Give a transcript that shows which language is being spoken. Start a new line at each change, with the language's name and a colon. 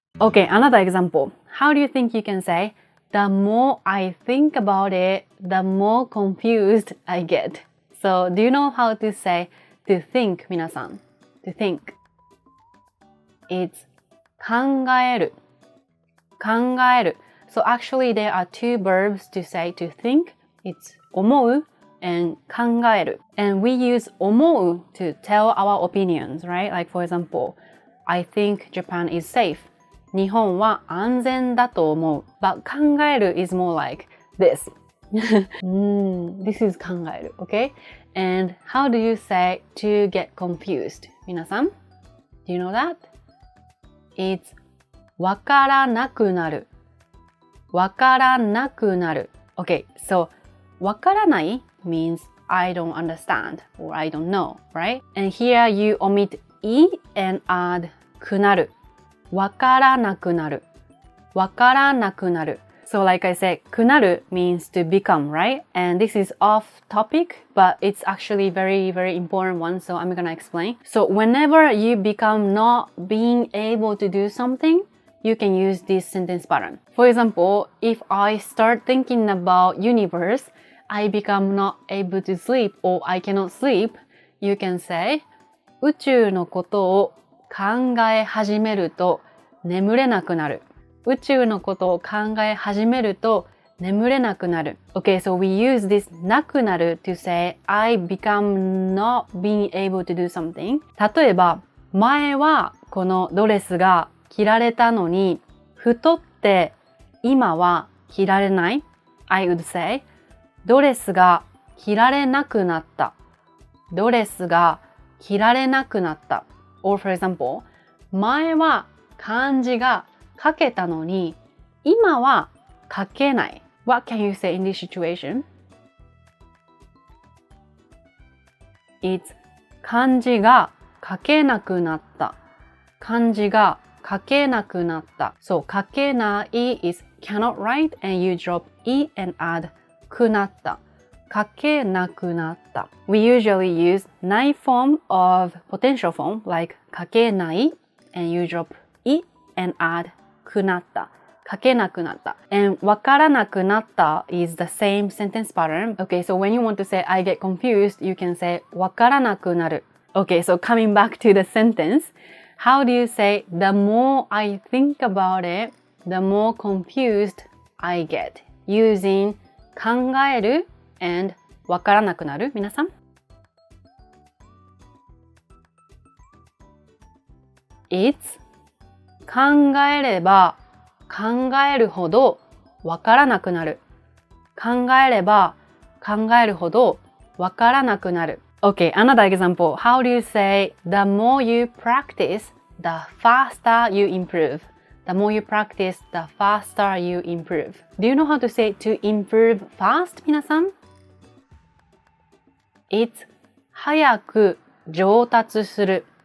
English: Okay, another example. How do you think you can say, the more I think about it, the more confused I get? So do you know how to say to think, 皆さん? To think. It's 考える.考える. So actually there are two verbs to say to think. It's 思う and 考える. And we use 思う to tell our opinions, right? Like for example, I think Japan is safe.
Japanese: 日本は安全だと思う.
English: But 考える is more like this. This is 考える, okay? And how do you say to get confused? 皆さん?Do you know that?
Japanese: It's わからなくなる。わからなくなる。
English: Okay, so わからない means I don't understand or I don't know, right? And here you omit e and add くなる。
Japanese: わからなくなる。わからなくなる。
English: So like I said, くなる means to become, right? And this is off topic, but it's actually very, very important one. So I'm gonna explain. So whenever you become not being able to do something, you can use this sentence pattern. For example, if I start thinking about universe, I become not able to sleep or I cannot sleep, you can say,
Japanese: 宇宙のことを考え始めると眠れなくなる。宇宙のことを考え始めると眠れなくなる。
English: Okay, so we use this なくなる to say I become not being able to do something.
Japanese: 例えば、前はこのドレスが着られたのに太って今は着られない。
English: I would say
Japanese: ドレスが着られなくなった。ドレスが着られなくなった。
English: Or for example,
Japanese: 前は漢字が書けたのに今は書けない。
English: What can you say in this situation?
Japanese: It's 漢字が書けなくなった。漢字が書けなくなった。
English: So 書けない is cannot write and you drop e and add くなった。
Japanese: 書けなくなった。
English: We usually use ない form of potential form like 書けない and you drop e and add くなった。
Japanese: 書けなくなった。
English: And わからなくなった is the same sentence pattern. Okay, so when you want to say I get confused, you can say
Japanese: わからなくなる。
English: Okay, so coming back to the sentence, how do you say the more I think about it, the more confused I get? Using 考える and わからなくなる。
Japanese: 皆さん It's 考えれば考えるほどわからなくなる。考えれば考えるほどわからなくなる。
English: Okay, another example. How do you say the more you practice, the faster you improve? The more you practice, the faster you improve. Do you know how to say to improve fast, 皆さん?
Japanese: It's 早く上達する。